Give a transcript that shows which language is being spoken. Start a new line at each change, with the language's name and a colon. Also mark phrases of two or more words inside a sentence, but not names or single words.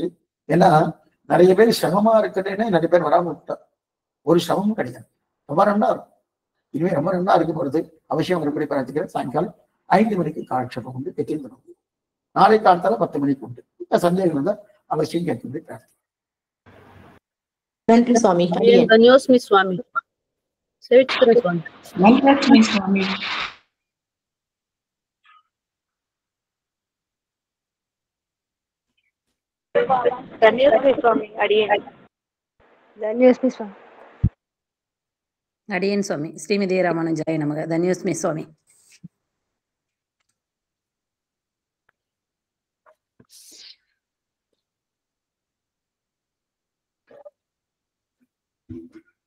Tamil: ஏன்னா நிறைய பேர் சிரமமா இருக்குன்னே நிறைய பேர் வராம விட்டார். ஒரு சிரமமும் கிடையாது, ரொம்ப நல்லா இருக்கும். இனிமே ரொம்ப நல்லா இருக்க போறது. அவசியம் மறுபடி பார்த்துக்கிறேன். சாயங்காலம் 5 மணிக்கு காட்சேபம் உண்டு, யதீந்திரம். நாளை காலத்தால 10 மணிக்கு உண்டு. சந்தேகம் இருந்தா அவசியம் கேட்க முடியும். நன்றி சுவாமி.
Sanskrit: धन्योस्मि स्वामी. सेवित्रे स्वामी. धन्योस्मि स्वामी. धन्योस्मि स्वामी. अडियन. धन्योस्मि स्वामी. अडियन स्वामी. श्रीमती रामानुजाय नमः. धन्योस्मि स्वामी.
English: Thank you.